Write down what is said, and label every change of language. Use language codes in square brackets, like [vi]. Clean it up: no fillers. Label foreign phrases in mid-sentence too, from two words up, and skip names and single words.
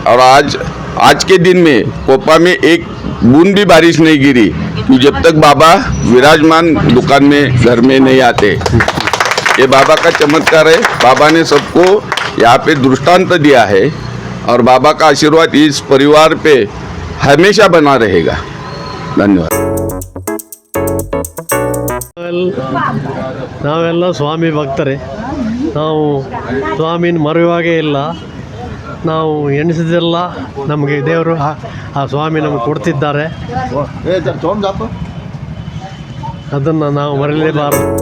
[hi] और आज के दिन में कोपा में एक बूंद भी बारिश नहीं गिरी, जब तक बाबा विराजमान दुकान में घर में नहीं आते। ये बाबा का चमत्कार है। बाबा ने सबको यहाँ पे दृष्टांत दिया है और बाबा का आशीर्वाद इस परिवार पे हमेशा बना रहेगा। धन्यवाद। [kn] ನಾವೆಲ್ಲ ಸ್ವಾಮಿ ಭಕ್ತರೇ. ನಾವು ಸ್ವಾಮಿನ ಮರೆಯುವಾಗೇ ಇಲ್ಲ. ನಾವು ಎಣಿಸಿದೆಲ್ಲ ನಮಗೆ ದೇವರು ಆ ಸ್ವಾಮಿ ನಮಗೆ ಕೊಡ್ತಿದ್ದಾರೆ. ಅದನ್ನು ನಾವು ಮರೆಯಲೇಬಾರದು.